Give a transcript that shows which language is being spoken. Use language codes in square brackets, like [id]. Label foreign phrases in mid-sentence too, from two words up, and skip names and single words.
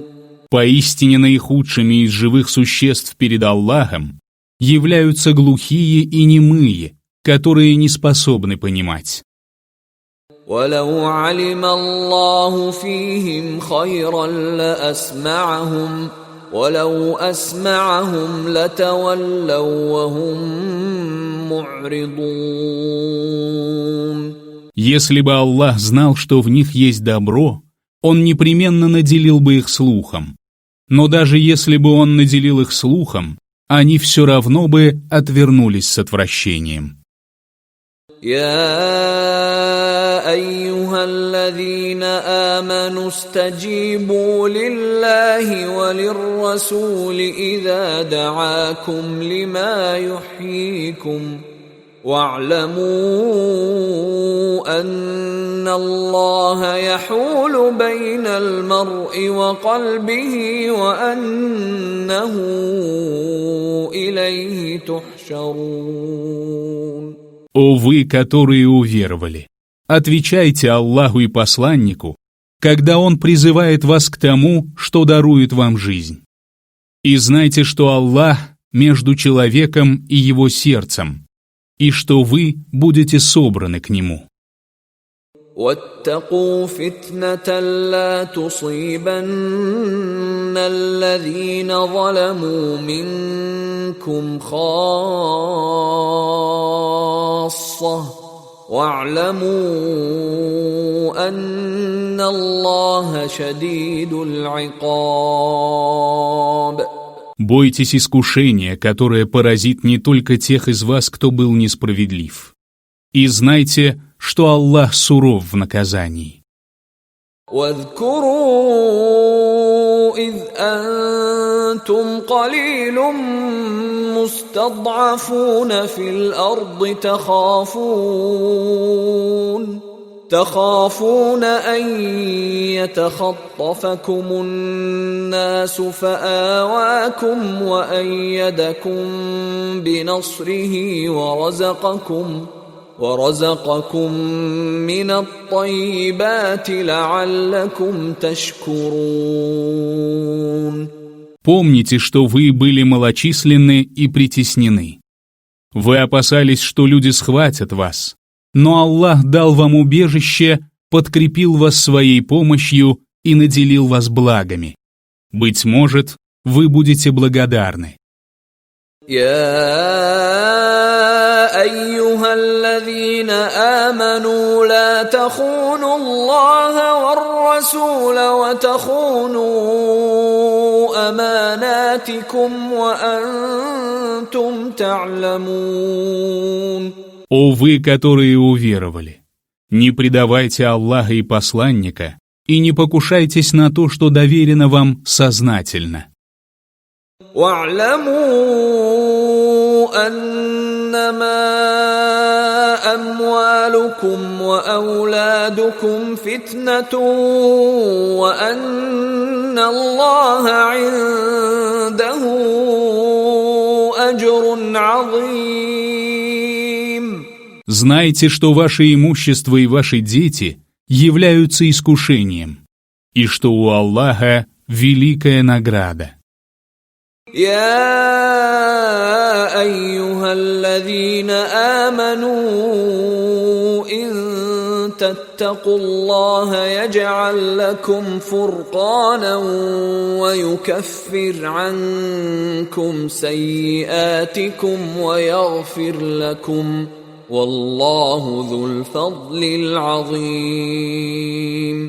[ru] Поистине наихудшими из живых существ перед Аллахом являются глухие и немые, которые не способны понимать. [ar] ولو علم الله فيهم خيرا لأسمعهم ولو أسمعهم لتولوا وهم معرضون. [ru] Если бы Аллах знал, что в них есть добро, Он непременно наделил бы их слухом. Но даже если бы Он наделил их слухом, они все равно бы отвернулись с отвращением. [ar] يا أيها الذين آمنوا استجيبوا لله وللرسول إذا دعاكم لما يحييكم واعلموا أن الله يحول بين المرء وقلبه وأنه إليه تحشرون. [ru] О вы, которые уверовали, отвечайте Аллаху и посланнику, когда Он призывает вас к тому, что дарует вам жизнь. И знайте, что Аллах между человеком и его сердцем, и что вы будете собраны к Нему. [ar] واتقوا فتنة لا تصيبن الذين ظلموا منكم خاصة واعلموا أن الله شديد العقاب. [ru] Бойтесь искушения, которое поразит не только тех из вас, кто был несправедлив. И знайте, что Аллах суров в наказании. [ar] واذكروا إذ أنتم قليل مستضعفون في الأرض تخافون أن يتخطفكم الناس فآواكم وأيدكم بنصره ورزقكم من الطيبات لعلكم تشكرون. [ru] Помните, что вы были малочисленны и притеснены. Вы опасались, что люди схватят вас, но Аллах дал вам убежище, подкрепил вас своей помощью и наделил вас благами. Быть может, вы будете благодарны. [ar] أيها الذين آمنوا لا تخونوا الله والرسول وتخونوا أماناتكم وأنتم تعلمون. [ru] О вы, которые уверовали, не предавайте Аллаха и посланника и не покушайтесь на то, что доверено вам сознательно. [ar] واعلموا أنما أموالكم وأولادكم فتنة وأن الله عنده أجر عظيم. [ru] Знайте, что ваше имущество и ваши дети являются искушением, и что у Аллаха великая награда. [ar] يا أيها الذين آمنوا إن تتقوا الله يجعل لكم فرقانا ويكفر عنكم سيئاتكم ويغفر لكم والله ذو الفضل العظيم.